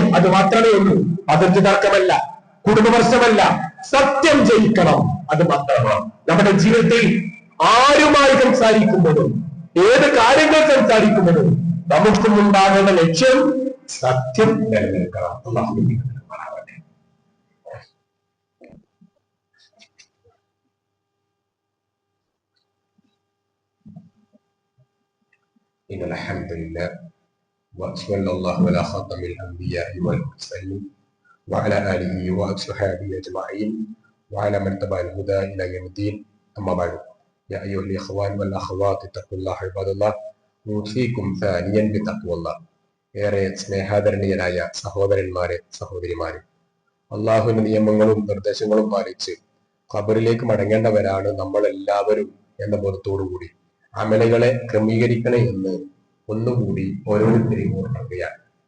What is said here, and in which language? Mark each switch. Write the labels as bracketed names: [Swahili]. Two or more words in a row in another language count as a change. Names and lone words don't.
[Malayalam] അത് മാത്രമേ ഉള്ളൂ. അതിർത്തി തർക്കമല്ല, കുടുംബ പ്രശ്നമല്ല, സത്യം ജയിക്കണം. അത് മാത്രമാണ് നമ്മുടെ ജീവിതത്തിൽ ആരുമായി സംസാരിക്കുമ്പോഴും ഏത് കാര്യങ്ങൾ സംസാരിക്കുമ്പോഴും നമുക്കും ഉണ്ടാകേണ്ട ലക്ഷ്യം സത്യം നിലനിൽക്കണം. [Arabic] إن الحمد لله وصلى الله على خاتم الأنبياء والمرسلين وعلى آله وأصحابه أجمعين وعلى من تبع الهدى إلى يوم الدين. أما بعد يا أيها الإخوان والأخوات اتقوا الله عباد الله أوصيكم ثانيا بتقوى الله. [Malayalam] ഏറെ സ്നേഹാദരണീയരായ സഹോദരന്മാരെ, സഹോദരിമാരെ, അള്ളാഹുവിന്റെ നിയമങ്ങളും നിർദ്ദേശങ്ങളും പാലിച്ച് ഖബറിലേക്ക് മടങ്ങേണ്ടവരാണ് നമ്മൾ എല്ലാവരും എന്ന ബോധത്തോടുകൂടി അമലുകളെ ക്രമീകരിക്കണേ എന്ന് ഒന്നുകൂടി ഓരോരുത്തരെയും ഓർമ്മിക്കുകയാണ്.